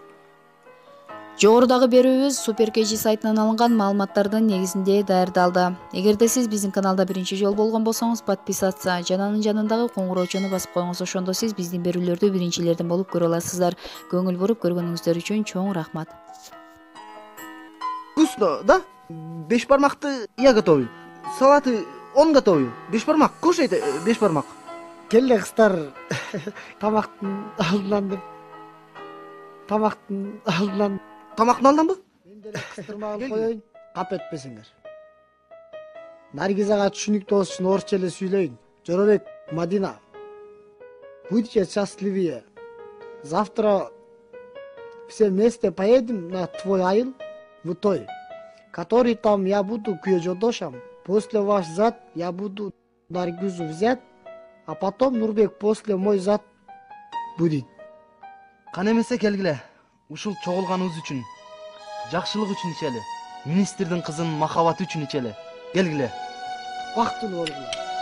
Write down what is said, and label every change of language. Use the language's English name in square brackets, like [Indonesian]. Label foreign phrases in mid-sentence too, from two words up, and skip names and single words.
[Kyrgyz] Жогорудагы берүүбүз Супер KYRGYZ сайтынан алынган маалыматтардын негизинде даярдалды. Эгерде сиз биздин каналда биринчи жолу болгон болсоңуз, подписаться, жананын жанындагы коңгуроочуну басып коюңуз. Ошондо сиз биздин берүүлөрдү биринчилерден болуп көрө аласыздар. Көңүл буруп көргөнүңүздөр үчүн чоң рахмат. [Russian] Вкусно, да? 5 бармакты я готовлю. Салаты он готовлю. 5 бармак, кушайте 5 бармак. [Kyrgyz] Келе кыздар, тамактын алдынан деп. Тамактын алдынан. Тамактын алдынан бы? Мен деле кыстырмагын коеюн, кап этпесиңер. Наргизага түшүнүктүү болуш үчүн орусча эле сүйлөйүн. Жоробек, Мадина. [Russian] Будьте счастливее. Завтра все вместе поедем на твой айыл, в той, который там я буду күйөөжодошам. После ваш зад я буду Наргизу взять, а потом Нурбек после мой зад будет. [Kyrgyz] Кан эмесе келгиле. Ушул чогулганыбыз үчүн, жакшылык үчүн ичели. Министрдин Кызынын махабаты үчүн ичели. Келгиле. Бактылуу болгула.